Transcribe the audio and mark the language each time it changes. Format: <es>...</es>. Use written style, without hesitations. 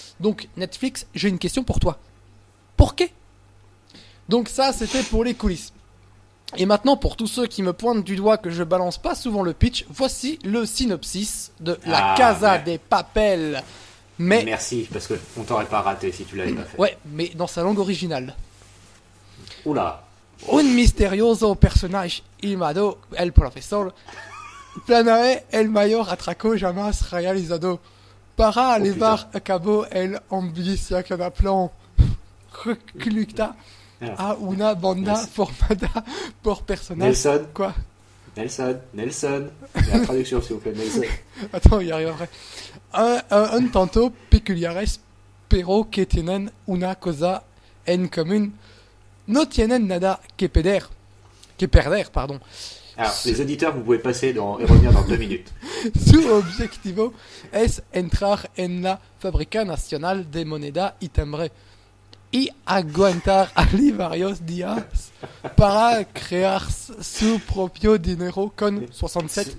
<fr>Donc Netflix, j'ai une question pour toi. Pourquoi? Donc ça, c'était pour les coulisses. Et maintenant, pour tous ceux qui me pointent du doigt que je balance pas souvent le pitch, voici le synopsis de La Casa de Papel. Mais Merci, parce qu'on t'aurait pas raté si tu l'avais pas fait. ouais, mais dans sa langue originale. Oula.</fr> <es>Un misterioso personaje llamado el profesor planeé el mayor atraco jamás realizado para llevar a cabo el ambicioso plan recluta a una banda formada por personas.</es> <fr>Nelson. Quoi? Nelson. La traduction, s'il vous plaît, Nelson. Attends, il arrive après.</fr> <es>Un tanto peculiares, pero que tienen una cosa en común. No tienen nada que perder.</es> <fr>Pardon. Alors, les auditeurs, vous pouvez passer et revenir dans 2 minutes.</fr> <es>Su objetivo es entrar en la Fábrica Nacional de Moneda y Timbre y aguantar allí varios días para crear su propio dinero con 67</es>